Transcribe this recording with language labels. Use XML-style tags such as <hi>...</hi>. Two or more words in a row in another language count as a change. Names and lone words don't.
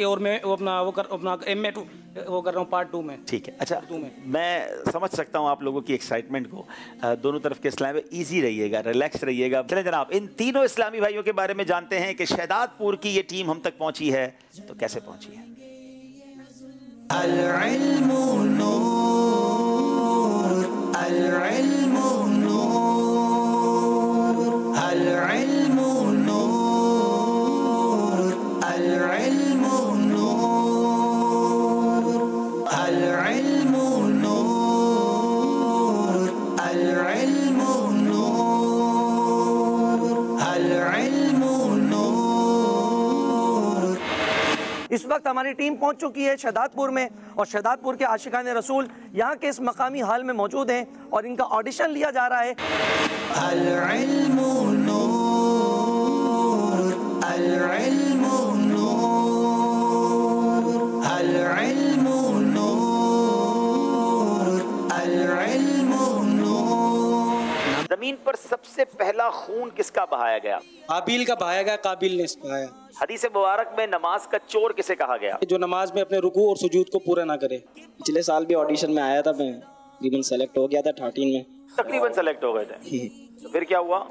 <hi>और मैं अपना MA वो कर रहा हूँ पार्ट 2 में। ठीक है, अच्छा मैं समझ सकता हूँ आप लोगों की एक्साइटमेंट को। दोनों तरफ के इस्लाम में ईजी रहिएगा, रिलैक्स रहिएगा। चलें जनाब, इन तीनों इस्लामी भाइयों के बारे में जानते हैं कि शहदादपुर की ये टीम हम तक पहुँची है तो कैसे पहुँची है।</hi> <ar>العلم نور، العلم نور، العلم نور، العلم نور، العلم نور، العلم نور، العلم نور.</ar> <hi>इस वक्त हमारी टीम पहुंच चुकी है शहदादपुर में, और शहदादपुर के आशिकाने रसूल यहाँ के इस मकामी हाल में मौजूद हैं और इनका ऑडिशन लिया जा रहा है।</hi> <ar>العلم نور، العلم نور، العلم نور، العلم نور.</ar> <hi>जमीन पर सबसे पहला खून किसका बहाया गया। काबिल का बहाया गया, काबिल ने बहाया। हदीस मुबारक में नमाज का चोर किसे कहा गया। जो नमाज में अपने रुकू और सुजूद को पूरा ना करे। पिछले साल भी ऑडिशन में आया था, मैं तकरीबन सेलेक्ट हो गया था 13 में। तकरीबन सेलेक्ट हो गए थे तो फिर क्या हुआ।</hi>